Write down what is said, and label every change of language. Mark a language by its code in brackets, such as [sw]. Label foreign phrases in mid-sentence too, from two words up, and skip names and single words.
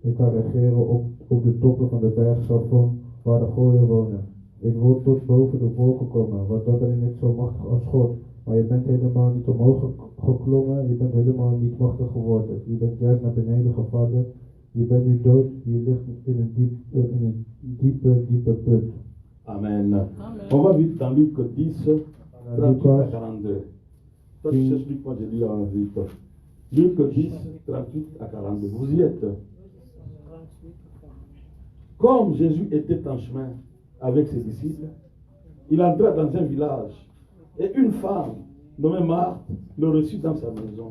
[nl] Ik kan regeren op de toppen van de berg Safon, waar de gooien wonen. Ik wil tot boven de wolken komen, want dan ben ik niet zo machtig als God. Maar je bent helemaal niet omhoog geklommen, je bent helemaal niet machtig geworden. Je bent juist naar beneden gevallen, je bent nu dood, je ligt in een diepe put. [fr] Amen. On va vite dans Luc 10, 38 à 42. Toi, tu t'expliques, moi je lis en vite. Luc 10, 38 à 42. Vous y êtes. Comme Jésus était en chemin avec ses disciples, il entra dans un village et une femme nommée Marthe le reçut dans sa maison.